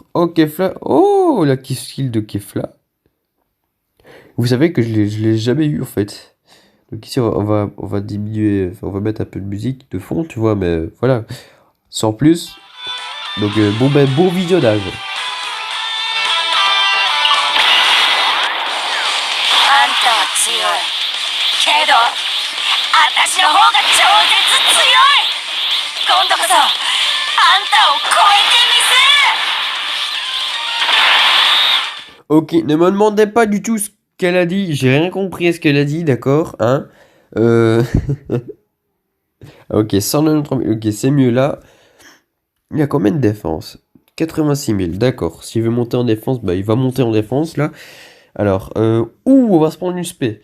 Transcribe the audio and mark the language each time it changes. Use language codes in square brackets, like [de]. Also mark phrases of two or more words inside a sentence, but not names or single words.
[fr] Oh Kefla, oh la kiff skill de Kefla. Vous savez que je l'ai jamais eu en fait. Donc ici on va diminuer, on va mettre un peu de musique de fond, tu vois, mais voilà. Sans plus. Donc bon visionnage. [ja] 私の方が超絶強い。今度こそあんたを超えてみせ。 [fr] Ok, ne me demandez pas du tout ce qu'elle a dit. J'ai rien compris à ce qu'elle a dit, d'accord, hein. Ok, 193 000. Ok, c'est mieux là. Il a combien de défense? 86 000, d'accord. S'il veut monter en défense, bah il va monter en défense là. Alors, on va se prendre une spé.